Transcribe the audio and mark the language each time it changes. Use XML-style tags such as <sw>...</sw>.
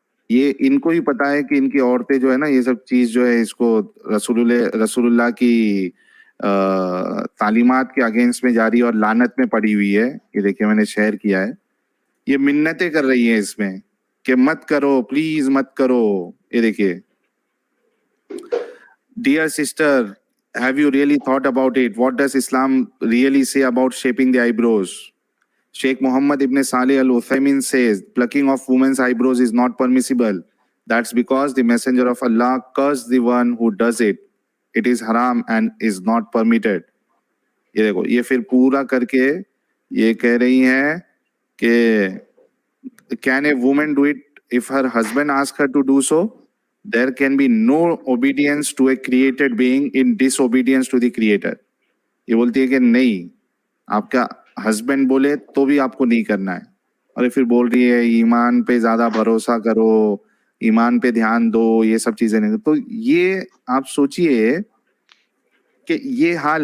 <hi>ये इनको ही पता है कि इनकी औरतें जो है ना, ये सब चीज जो है इसको रसूलुल्लाह की तालीमात के अगेंस्ट में जा रही है और लानत में पड़ी हुई है। ये देखिए मैंने शेयर किया है, ये मिन्नतें कर रही है इसमें कि मत करो, प्लीज मत करो। ये देखिए, dear sister,</hi> <en>have you really thought about it? What does Islam really say about shaping the eyebrows? Sheikh Muhammad ibn Salih al Uthaymin says plucking of women's eyebrows is not permissible. That's because the messenger of Allah cursed the one who does it. It is haram and is not permitted.</en> <hi>ये देखो, ये फिर पूरा करके ये कह रही हैं कि</hi> <en>can a woman do it if her husband asks her to do so? There can be no obedience to a created being in disobedience to the creator.</en> <hi>ये बोलती है कि नहीं, आपका हस्बैंड बोले तो भी आपको नहीं करना है। और ये फिर बोल रही है ईमान पे ज्यादा भरोसा करो, ईमान पे ध्यान दो, ये सब चीजें नहीं। तो ये आप सोचिए कि ये हाल है।</hi>